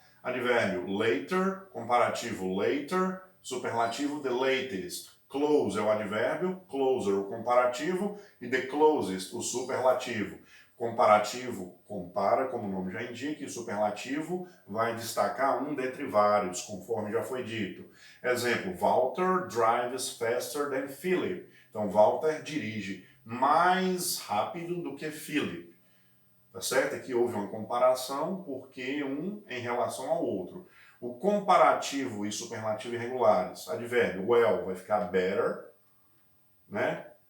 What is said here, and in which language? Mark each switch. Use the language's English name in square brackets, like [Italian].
[Portuguese] Advérbio later, comparativo later, superlativo the latest. Close é o advérbio, closer o comparativo e the closest o superlativo. Comparativo compara, como o nome já indica, e superlativo vai destacar um dentre vários, conforme já foi dito. [English] Exemplo, Walter drives faster than Philip. [Portuguese] Então, Walter dirige mais rápido do que Philip. Tá certo? Aqui houve uma comparação porque um em relação ao outro. O comparativo e superlativo irregulares. Advérbio, well vai ficar better, né?